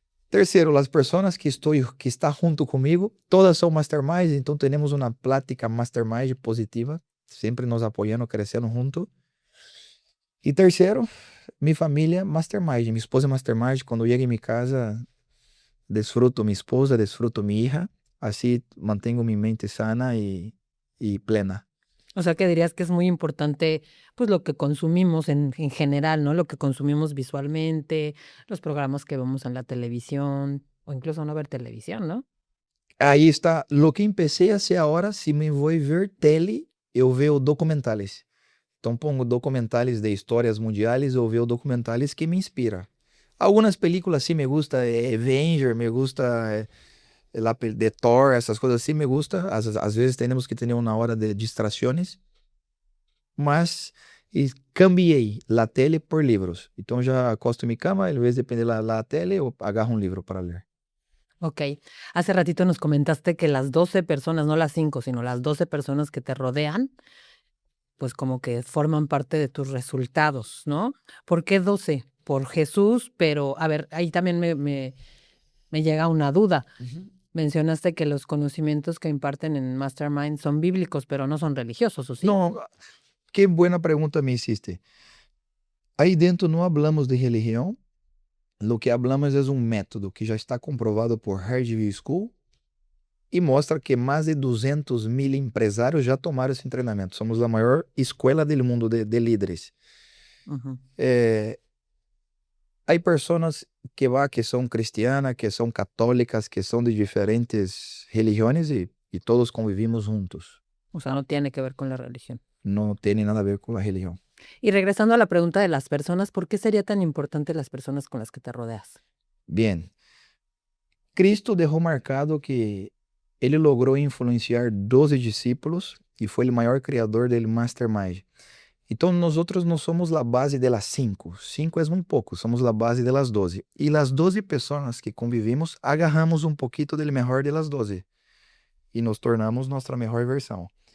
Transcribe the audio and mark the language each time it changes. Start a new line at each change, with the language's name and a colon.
Portuguese: Terceiro, as pessoas que estão junto comigo, todas são masterminds, então temos uma plática mastermind positiva, sempre nos apoiando, crescendo junto. E terceiro, minha família mastermind, minha esposa é mastermind, quando chego em minha casa, desfruto minha esposa, desfruto minha hija, assim mantenho minha mente sana e plena.
Spanish: O sea, que dirías que es muy importante, pues, lo que consumimos en general, ¿no? Lo que consumimos visualmente, los programas que vemos en la televisión, o incluso no ver televisión, ¿no?
Portuguese: Aí está,
Spanish: lo que empecé a hacer
Portuguese: agora, se me vou ver tele, eu vejo documentais. Então pongo documentais de histórias mundiais ou vejo documentais que me inspiram. Algumas películas sim
Spanish: me gusta,
Portuguese: Avenger, me gusta de Thor, essas coisas assim me gusta. Às vezes temos que ter uma hora de distrações, mas cambiei a tele por livros. Então já acosto em minha cama, em vez de depender da tele, eu agarro um livro para ler. Ok.
Spanish: Hace ratito nos comentaste que las 12 personas, no las 5, sino las 12 personas que te rodean, pues como que forman parte de tus resultados, ¿no? ¿Por qué 12? Por Jesús, pero a ver, ahí también me llega una duda. Mencionaste que los conocimientos que imparten en Mastermind son bíblicos, pero no son religiosos, ¿o sí?
Portuguese: Não, que boa pergunta
Spanish: me hiciste.
Portuguese: Aí dentro não hablamos de religião,
Spanish: lo que hablamos
Portuguese: é um método que já está comprovado por Harvard School e mostra que mais de 200.000 empresários já tomaram esse treinamento. Somos a maior escola do mundo de líderes. Ujú. Há pessoas que são cristianas, que são católicas, que são de diferentes religiões e todos convivimos juntos.
Spanish: O sea, no tiene que ver con la religión.
Portuguese: Não tem nada a ver com a religião.
Spanish: Y regresando a la pregunta de las personas, ¿por qué sería tan importante las personas con las que te rodeas? Bien.
Portuguese: Cristo deixou marcado que ele logrou influenciar 12 discípulos e foi o maior criador do Mastermind. Então, nós outros não somos a base de las 5. 5 é muito pouco, somos a base de las 12. E las 12 pessoas que convivimos, agarramos um pouquinho do melhor de las 12 e nos tornamos nossa melhor versão.